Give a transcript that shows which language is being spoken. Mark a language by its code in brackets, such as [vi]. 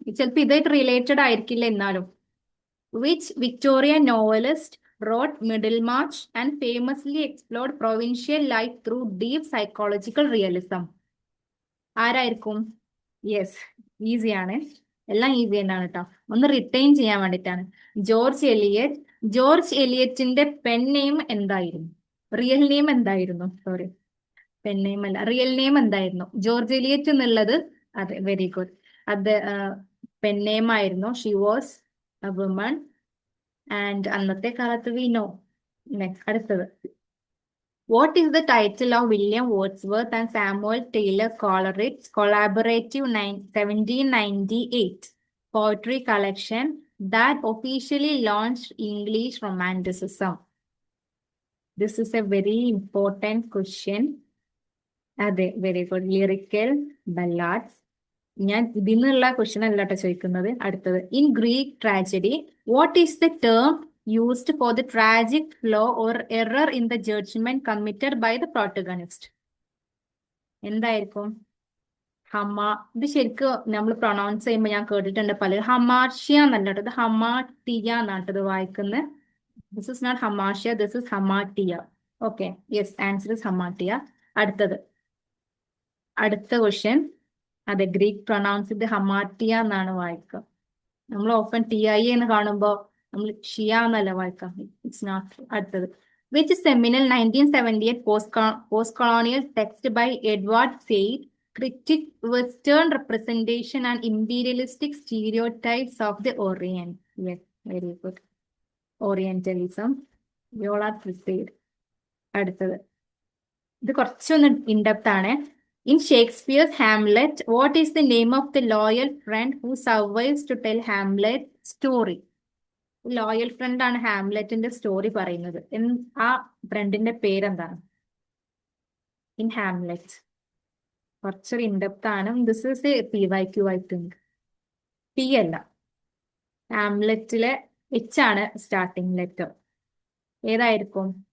[ml] ചിലപ്പോൾ ഇതായിട്ട് റിലേറ്റഡ് ആയിരിക്കില്ല എന്നാലും. [en] Which Victorian novelist wrote Middlemarch and famously explored provincial life through deep psychological realism? [ml] ആരായിരിക്കും? യെസ്, ഈസിയാണ്. എല്ലാം ഈസി തന്നെയാണ് കേട്ടോ. ഒന്ന് റിട്ടൈൻ ചെയ്യാൻ വേണ്ടിയിട്ടാണ്. George Eliot. George എലിയറ്റിന്റെ pen name എന്തായിരുന്നു? റിയൽ നെയിം എന്തായിരുന്നു? സോറി, പെൻ നെയിം അല്ല, റിയൽ നെയിം എന്തായിരുന്നു? ജോർജ് എലിയറ്റ് എന്നുള്ളത്, അതെ, വെരി ഗുഡ്. അത് പെൻ നെയിം ആയിരുന്നു. [en] She was a woman. And [ml] അന്നത്തെ കാലത്ത് [en] We know. Next, [ml] അടുത്തത്. [en] What is the title of William Wordsworth and Samuel Taylor Coleridge's collaborative 1798 poetry collection that officially launched English Romanticism? This is a very important question. [ml] അതെ, [en] Very good. Lyrical ballads. [ml] ഞാൻ ഇതിൽ നിന്നുള്ള question അല്ല കേട്ടോ ചോദിക്കുന്നത്. അടുത്തത്. [en] In Greek tragedy what is the term used for the tragic flaw or error in the judgment committed by the protagonist? [ml] എന്തായിരിക്കും? ഇത് ശരിക്കും നമ്മൾ പ്രൊണൗൺസ് ചെയ്യുമ്പോൾ ഞാൻ കേട്ടിട്ടുണ്ട് പലരും ഹമാർഷ്യ എന്നല്ല കേട്ടോ, ഇത് ഹമാട്ടിയ എന്നാട്ടത് വായിക്കുന്നത്. [en] This is not hamartia, this is hamartia. Okay, yes, answer is hamartia. [ml] അടുത്ത ക്വസ്റ്റ്യൻ. അതെ, ഗ്രീക്ക് പ്രൊണൗൺസ് ഇത് ഹമാട്ടിയ എന്നാണ് വായിക്കുക. നമ്മൾ ഓപ്പൺ TI എന്ന് കാണുമ്പോൾ നമ്മൾ ഷിയ എന്നല്ല വായിക്കാം. [en] It's not. [ml] അടുത്തത്. [en] Which seminal 1978 post colonial text by Edward Said critic Western representation and imperialistic stereotypes of the Orient? Yes, very good. Orientalism. You all are prepared. [ml] അടുത്തത്. ഇത് കുറച്ചൊന്ന് ഇൻഡെപ്ത് ആണ്. [en] In Shakespeare's Hamlet, what is the name of the loyal friend who survives to tell Hamlet's story? [ml] Loyal front ആണ് ഹാംലെറ്റിന്റെ story പറയുന്നത്. ആ ഫ്രണ്ടിന്റെ പേരെന്താണ് in Hamlet? കുറച്ചൊരു ഇൻഡെപ്ത് ആണ്. [en] This is PYQ, I think. [ml] P അല്ല, ഹാംലെറ്റിലെ H ആണ് സ്റ്റാർട്ടിംഗ് ലെറ്റർ. ഏതായിരിക്കും?